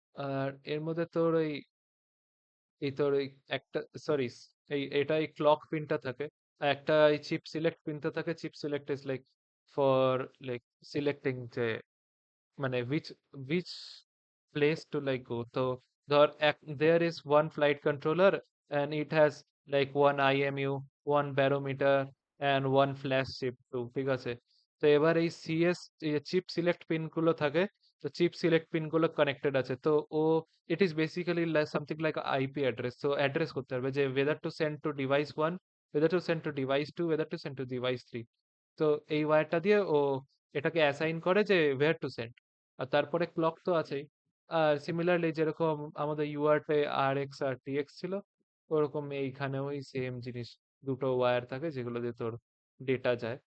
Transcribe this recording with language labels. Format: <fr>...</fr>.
<bn>আর এর মধ্যে তোর ওই তোর ওই একটা সরি, এটা এই ক্লক পিনটা থাকে, আর একটা এই চিপ সিলেক্ট পিনটা থাকে।</bn> <en>Chip select is like for like selecting যে মানে which place to like go.</en> <bn>তো ধর</bn> <en>there is one flight controller and it has like one IMU, one barometer and one flash chip too.</en> <bn>ঠিক আছে? তো এবার এই সিএস চিপ সিলেক্ট পিন গুলো থাকে, তো চিপ সিলেক্ট পিন গুলো কানেক্টেড আছে।</bn> <en>তো ও it is basically something like IP address.</en> <bn>তো অ্যাড্রেস করতে পারবে যে</bn> <en>whether to send to device 1, whether to send to device 2, whether to send to device 3।</en> <bn>তো এই ওয়্যারটা দিয়ে ও এটাকে অ্যাসাইন করে যে</bn> <en>where to send।</en> <bn>আর তারপরে ক্লক তো আছেই। আর সিমিলারলি যেরকম আমাদের ইউআরটে RX আর TX ছিল, ওরকম এইখানেও ওই সেম জিনিস, দুটো ওয়্যার থাকে যেগুলো দিয়ে তোর ডেটা যায়।</bn>